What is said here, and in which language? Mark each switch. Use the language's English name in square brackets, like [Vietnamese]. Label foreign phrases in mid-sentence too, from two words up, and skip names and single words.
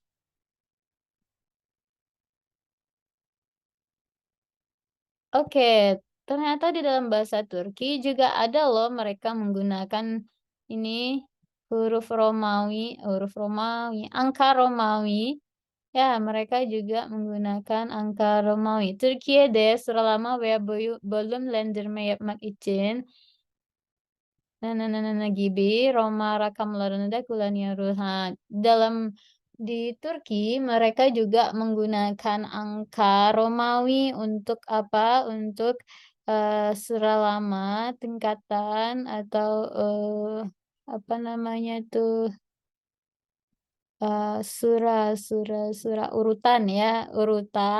[Indonesian] Oke, ternyata di dalam bahasa Turki juga ada loh mereka menggunakan ini huruf Romawi, angka Romawi. Ya, mereka juga menggunakan angka Romawi. [Turkish] Türkiye'de sıralama veya bölümlendirme yapmak için gibi Roma rakamlarını da kullanıyoruz. [Indonesian] Di Turki mereka juga menggunakan angka Romawi untuk apa? Untuk siralama, tingkatan atau apa namanya tuh? Surah urutan ya, urutan.